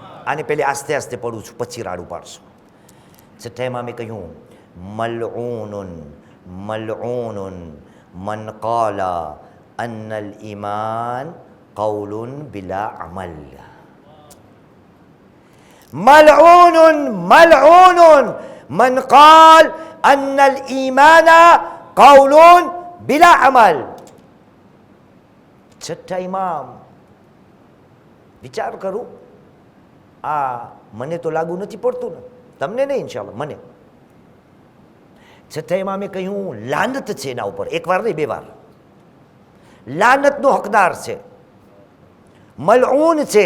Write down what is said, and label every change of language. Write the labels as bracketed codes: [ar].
[gu] આને પહેલે આસ્તે આસ્તે પડું છું, પછી રાડું પાડશું. 6મા ઇમામે કહ્યું, [ar] મલઉનન મલઉનન મન કાલા અન્નલ ઈમાન કૌલુન બિલા અમલ. ملعون ملعون من قال أن الإيمان قول بلا عمل. [gu] 6ઠા ઇમામ, વિચાર કરું, આ મને તો લાગુ નથી પડતું ને, તમને નહીં ઇન્શાલ્લાહ, મને છતાં એમાં મેં કહ્યું લાનત છે એના ઉપર, એક વાર નહીં 2 વાર. લાનતનો હકદાર છે, મલઊન છે.